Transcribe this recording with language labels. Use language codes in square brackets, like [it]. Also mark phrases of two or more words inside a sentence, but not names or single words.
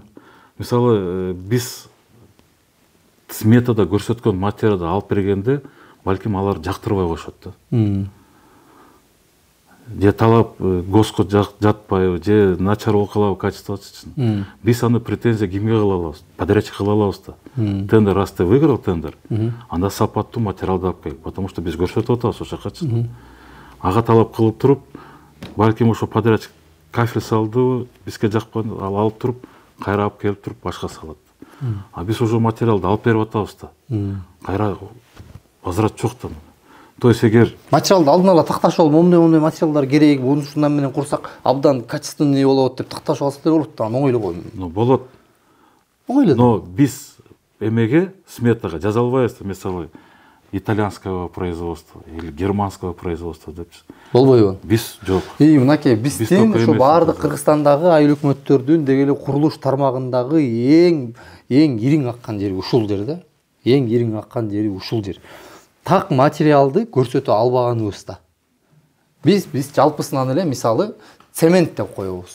[ky] Мисалы, биз сметада көрсөткөн материалды алып бергенде, балким алар жактырбай коюшат да. Же талап госко жатпайбы, же начар болуп калабы качествосу. Биз аны претензия кимге кыла алабыз? Подрядчик кыла алабыз да. [ru] Тендер раз ты выиграл тендер, [ky] анда сапаттуу материалды алып кел, потому что биз көрсөтүп атабыз ошо жакачы. Ага талап кылып туруп, балким ошо подрядчик кафель салдыбы, бизге жакпады, ал алып туруп, кайра алып келип туруп башка салат. Биз уже материалды алып берип атабыз да. Кайра возврат жок да. [ru] То есть [ky] эгер материалды алдын ала такташып алып, моундай материалдар керек, муну ушундан менен курсак абдан качественный болот деп такташып алса да болот да, оңой эле го. Болот. Оңой эле. Но биз эмеге сметага жаза албайбыз, мисалы [ru] итальянского производства или германского производства [ky] депчи. Болбойбу. Биз жок. Мынакей биздин ушу баардык Кыргызстандагы айыл өкмөттөрдүн деги эле курулуш тармагындагы эң ириң аккан жери ушул жер да. Эң ириң аккан жери ушул жер. Так материалды көрсөтө албаганыбыз да. Биз жалпысынан эле мисалы цемент деп коебуз.